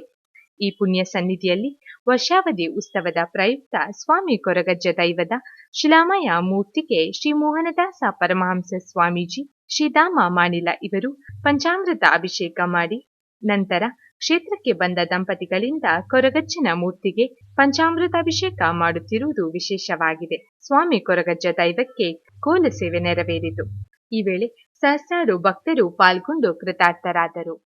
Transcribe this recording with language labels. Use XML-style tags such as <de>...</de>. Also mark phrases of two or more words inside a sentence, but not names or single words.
<kn>ಈ ಪುಣ್ಯ ಸನ್ನಿಧಿಯಲ್ಲಿ ವರ್ಷಾವಧಿ ಉತ್ಸವದ ಪ್ರಯುಕ್ತ ಸ್ವಾಮಿ ಕೊರಗಜ್ಜ ದೈವದ ಶಿಲಾಮಯ ಮೂರ್ತಿಗೆ ಶ್ರೀ ಮೋಹನದಾಸ ಪರಮಹಂಸ ಸ್ವಾಮೀಜಿ, ಶ್ರೀಧಾಮ ಮಾಣಿಲ ಇವರು ಪಂಚಾಮೃತ ಅಭಿಷೇಕ ಮಾಡಿ ನಂತರ ಕ್ಷೇತ್ರಕ್ಕೆ ಬಂದ ದಂಪತಿಗಳಿಂದ ಕೊರಗಜ್ಜನ ಮೂರ್ತಿಗೆ ಪಂಚಾಮೃತಾಭಿಷೇಕ ಮಾಡುತ್ತಿರುವುದು ವಿಶೇಷವಾಗಿದೆ. ಸ್ವಾಮಿ ಕೊರಗಜ್ಜ ದೈವಕ್ಕೆ ಕೋಲ ಸೇವೆ ನೆರವೇರಿತು. ಈ ವೇಳೆ ಸಹಸ್ರಾರು ಭಕ್ತರು ಪಾಲ್ಗೊಂಡು ಕೃತಾರ್ಥರಾದರು.</kn>